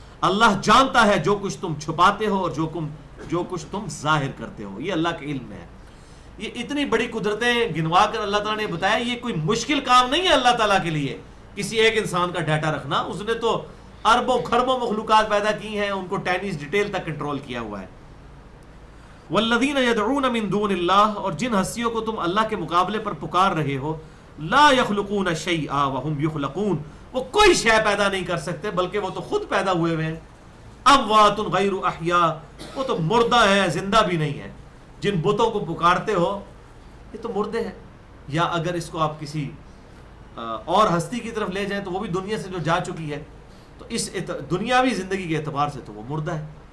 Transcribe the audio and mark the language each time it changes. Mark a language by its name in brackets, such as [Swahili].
[Urdu] اللہ جانتا ہے جو کچھ تم چھپاتے ہو اور جو کچھ تم ظاہر کرتے ہو, یہ اللہ کا علم ہے. یہ اتنی بڑی قدرتیں گنوا کر اللہ تعالیٰ نے بتایا, یہ کوئی مشکل کام نہیں ہے اللہ تعالیٰ کے لیے کسی ایک انسان کا ڈیٹا رکھنا. اس نے تو اربوں کھربوں مخلوقات پیدا کی ہیں, ان کو ٹینیز ڈیٹیل تک کنٹرول کیا ہوا ہے. [Arabic] والذین یدعون من دون اللہ. [Urdu] اور جن ہستیوں کو تم اللہ کے مقابلے پر پکار رہے ہو, [Arabic] لا یخلقون شیئا وہم یخلقون. [Urdu] وہ کوئی شے پیدا نہیں کر سکتے بلکہ وہ تو خود پیدا ہوئے ہوئے ہیں. [Arabic] اموات غیر احیاء. [Urdu] وہ تو مردہ ہے, زندہ بھی نہیں ہے. جن بتوں کو پکارتے ہو یہ تو مردے ہیں. یا اگر اس کو آپ کسی اور ہستی کی طرف لے جائیں تو وہ بھی دنیا سے جو جا چکی ہے, تو اس دنیاوی زندگی کے اعتبار سے تو وہ مردہ ہے.